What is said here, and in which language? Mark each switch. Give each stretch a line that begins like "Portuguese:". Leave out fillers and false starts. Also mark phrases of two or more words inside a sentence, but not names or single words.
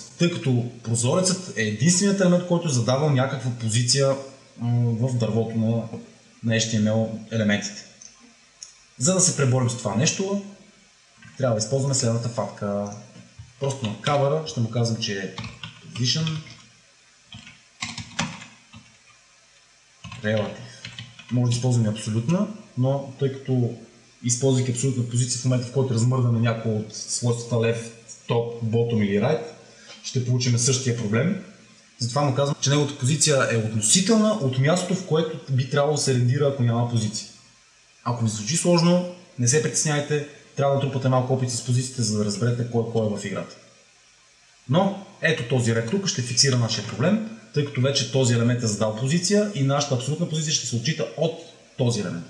Bulgarian: Тъй като прозорецът е единственият елемент, който задава някаква позиция в дървото на HTML елементите. За да се преборим с това нещо, трябва да използваме следната фатка. Просто на кавъра ще му казвам, че е
English: position relative.
Bulgarian: Може да използваме абсолютна, но тъй като използвайки абсолютна позиция в момента, в който размърдаме някой от свойствата
English: left, top, bottom
Bulgarian: или right, ще получим същия проблем. Затова му казвам, че неговата позиция е относителна от мястото, в което би трябвало да се рендира, ако няма позиция. Ако ви звучи сложно, не се притесняйте, трябва да трупате малко опит с позициите, за да разберете кой е в играта. Но ето този ред тук ще фиксира нашия проблем, тъй като вече този елемент е задал позиция и нашата абсолютна позиция ще се отчита от този елемент.